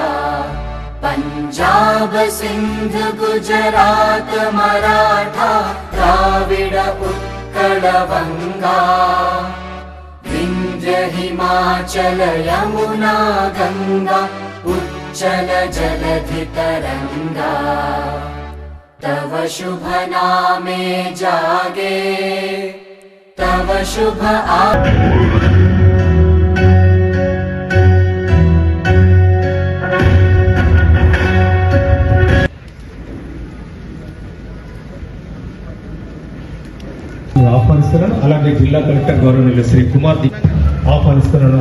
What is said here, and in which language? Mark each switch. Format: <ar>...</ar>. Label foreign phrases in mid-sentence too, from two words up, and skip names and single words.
<bn>পাঞ্জাব সিন্ধ গুজরাট মারাঠা দ্রাবিড় উৎকল বঙ্গ বিন্ধ্য হিমাচল যমুনা গঙ্গা উচ্ছল জলধি তরঙ্গ। তব শুভ নামে জাগে তব শুভ</bn> <te>ఆహ్వానిస్తున్నాను. అలాగే జిల్లా కలెక్టర్ గౌరవనీయులు శ్రీ కుమార్ ఆహ్వానిస్తున్నాను.</te>